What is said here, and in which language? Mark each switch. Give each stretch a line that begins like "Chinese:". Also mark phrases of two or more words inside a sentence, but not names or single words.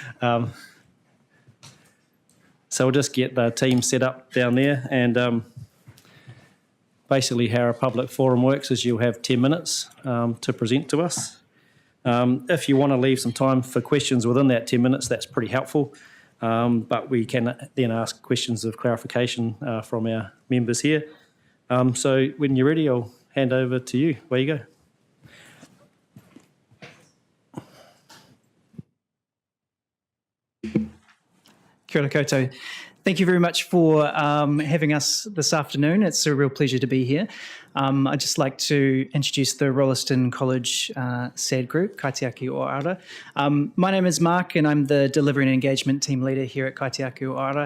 English: So we'll just get the team set up down there, and basically how a public forum works is you'll have 10 minutes to present to us. If you want to leave some time for questions within that 10 minutes, that's pretty helpful. But we can then ask questions of clarification from our members here. So when you're ready, I'll hand over to you. Where you go.
Māori: Kia ora koutou.
English: Thank you very much for having us this afternoon. It's a real pleasure to be here. I'd just like to introduce the Rolleston College SAD group, Kaitiaki o Ara. My name is Mark, and I'm the Delivery and Engagement Team Leader here at Kaitiaki o Ara.